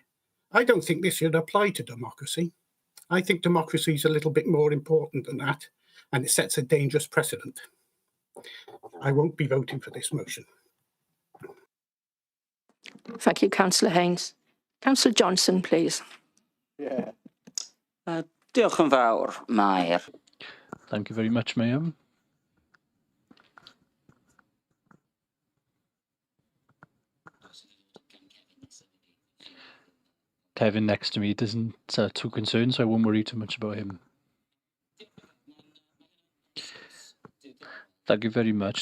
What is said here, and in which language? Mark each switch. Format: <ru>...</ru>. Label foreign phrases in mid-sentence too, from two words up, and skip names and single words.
<en>I don't think this should apply to democracy. I think democracy is a little bit more important than that, and it sets a dangerous precedent. I won't be voting for this motion. Thank you, Councillor Haynes. Councillor Johnson, please. Yeah.</en> <cy>Diolch yn fawr, Mair.</cy> <en>Thank you very much, Mayor. Kevin next to me isn't too concerned, so I won't worry too much about him. Thank you very much.</en>